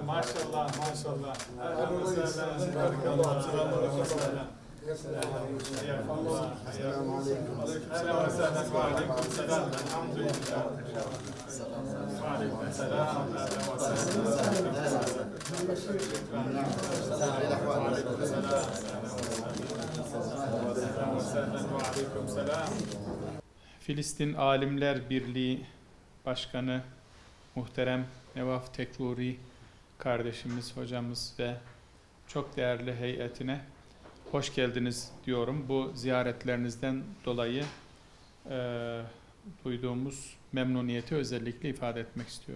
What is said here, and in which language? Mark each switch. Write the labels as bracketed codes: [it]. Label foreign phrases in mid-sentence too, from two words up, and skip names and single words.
[ar] ما شاء الله ما شاء الله، أهلا وسهلا، بارك الله، أهلا وسهلا، حياكم الله، حياكم الله، أهلا وسهلا، وعليكم السلام، الحمد لله، وعليكم السلام، أهلا وسهلا، وعليكم السلام. [tr] Filistin Alimler Birliği Başkanı muhterem Nevaf Tekruri kardeşimiz, hocamız ve çok değerli heyetine hoş geldiniz diyorum. Bu ziyaretlerinizden dolayı duyduğumuz memnuniyeti özellikle ifade etmek istiyorum.